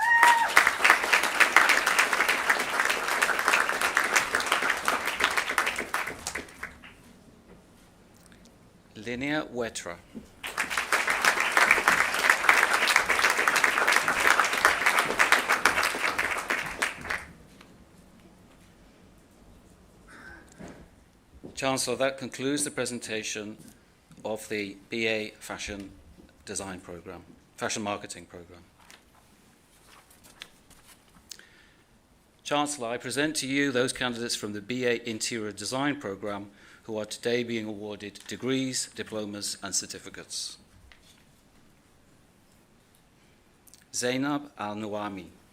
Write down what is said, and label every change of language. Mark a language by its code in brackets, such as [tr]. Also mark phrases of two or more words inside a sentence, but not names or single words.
[en] Linnea Wetra. Chancellor, that concludes the presentation of the BA Fashion Design Programme, Fashion Marketing Programme. Chancellor, I present to you those candidates from the BA Interior Design Programme who are today being awarded degrees, diplomas and certificates. Zainab Al-Nuami.